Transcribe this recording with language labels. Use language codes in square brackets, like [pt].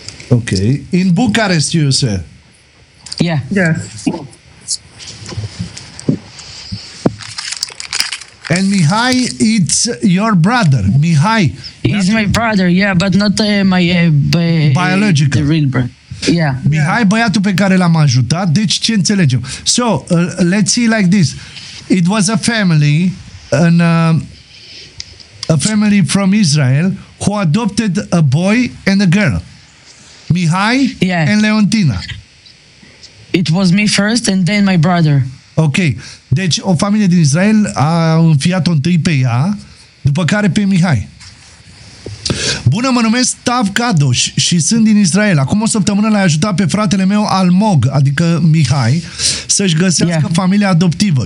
[en] Okay. In Bucharest, you say? Yeah. Yes. And Mihai, it's your brother. Mihai. He's my brother, yeah, but not my... biological. The real brother. Yeah. [ro] Mihai, băiatul pe care l-am ajutat, deci ce înțelegem? [en] So, let's see like this. It was a family and... a family from Israel who adopted a boy and a girl. Mihai, yeah, and Leontina. It was me first and then my brother. Ok. [ro] Deci o familie din Israel a înfiat-o întâi pe ea, după care pe Mihai. Bună, mă numesc Tav Kadosh și sunt din Israel. Acum o săptămână l-ai ajutat pe fratele meu Almog, adică Mihai, să-și găsească, yeah, familia adoptivă.